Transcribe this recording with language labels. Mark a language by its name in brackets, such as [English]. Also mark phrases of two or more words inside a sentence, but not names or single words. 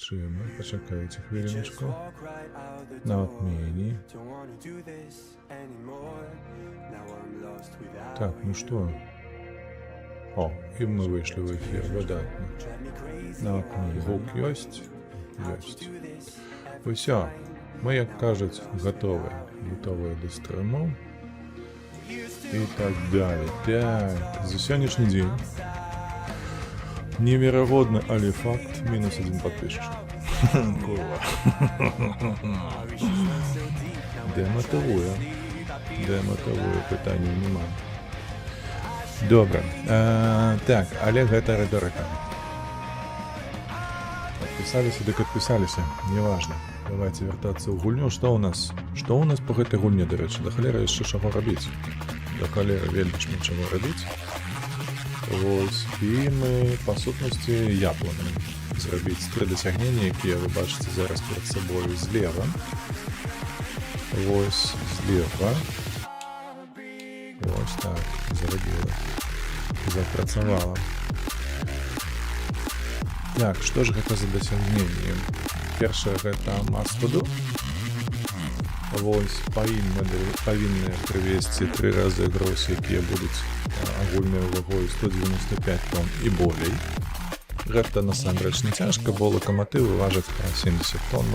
[Belarusian] Чым? Пачакайце хвіліночку. На отмені. [Russian] Так, ну что? О, [Ukrainian] і ми вийшли в ефір, видатно. [Belarusian] На отмені гук ёсць? Ёсць. Усё. [Ukrainian] Ми, як кажуть, готові. Готові до стріму. І так далі. Так, за сьогоднішній день. [Russian] Невероятно, але факт. [Ukrainian] Мінус 1 подписчик. Курва. Демотивує. Демотивує, питання немає. Добре. Так, але гэта риторика. [Russian] Подписались, так отписались. Неважно. Давайте вертаться в гульню. Что у нас? Что у нас по гэтай гульне, [Belarusian] до речі? До холера яшчэ чаго рабіць. До холера вельмі шмат чаго рабіць. [Ukrainian] Ось. І ми, по сутності, я планую зробити 3 досягнення, які ви бачите зараз перед собою зліва. Ось зліва. Ось так. Зробили. Запрацювало. Так, [Belarusian] што ж гэта за дасягненне? Першае гэта Мастуду. Вось павінны прывесці 3 разы гроз, якія будуць агульнай вагой 195 тонн і болей. Гэта насамрэч не цяжка, бо лакаматывы важаць пра 70 тоннаў.